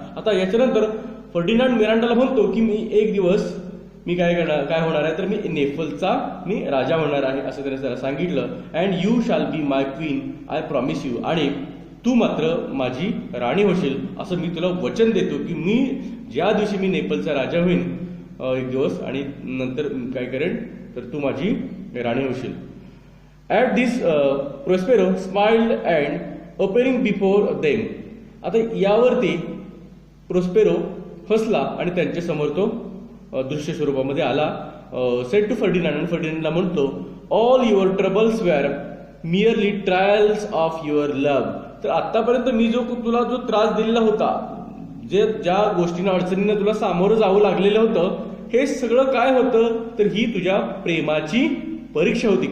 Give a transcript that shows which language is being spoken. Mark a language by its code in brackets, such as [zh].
[mr] आता याच्यानंतर फर्डिनांड मिरांडाला म्हणतो की मी एक दिवस मी काय होणार आहे तर मी नेपल्सचा मी राजा होणार आहे असं त्याने त्याला सांगितलं. [en] And you shall be my queen I promise you. [mr] आणि तू मात्र माझी राणी होशील असं मी तुला वचन देतो की मी ज्या दिवशी मी नेपलचा राजा होईन एक दिवस आणि नंतर काय करेन तर तू माझी राणी होशील. [en] At this Prospero smiled and appearing before them. [mr] आता यावरती प्रोस्पेरो हसला आणि त्यांच्या समोर तो दृश्य स्वरूपामध्ये आला. [en] Said to Ferdinand. [mr] आणि फर्डिनांडला म्हणतो [en] All your troubles were merely trials of your love. [mr] तर आतापर्यंत मी तुला जो त्रास दिलेला होता, ज्या गोष्टींना अडचणींना तुला सामोरं जावं लागलेलं होतं, हे सगळं काय होतं तर ही तुझ्या प्रेमाची परीक्षा होती.